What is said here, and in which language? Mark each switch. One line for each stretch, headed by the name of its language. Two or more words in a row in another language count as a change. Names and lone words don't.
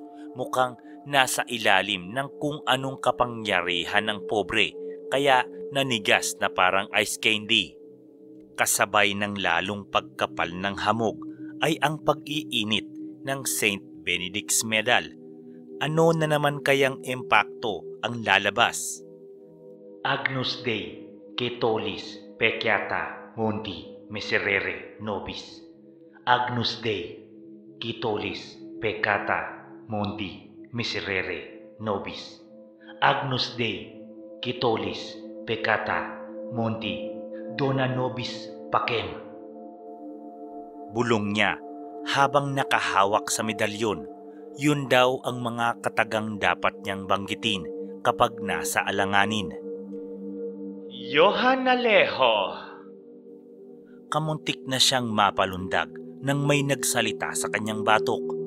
Filipino: Mukhang nasa ilalim ng kung anong kapangyarihan ng pobre, kaya nanigas na parang
English: ice candy.
Filipino: Kasabay ng lalong pagkapal ng hamog ay ang pag-iinit ng St. Benedict's Medal. Ano na naman kayang impakto ang lalabas?
Latin: Agnus Dei, Caetolis, Peccata, Mundi, Miserere, Nobis. Agnus Dei, Caetolis, Peccata, Mundi, Miserere, Nobis. Agnus Dei, Caetolis, Peccata, Mundi, Dona Nobis Pacem.
Filipino: Bulong niya habang nakahawak sa medalyon. Yun daw ang mga katagang dapat niyang banggitin kapag nasa alanganin. Johan Alejo. Kamuntik na siyang mapalundag nang may nagsalita sa kanyang batok.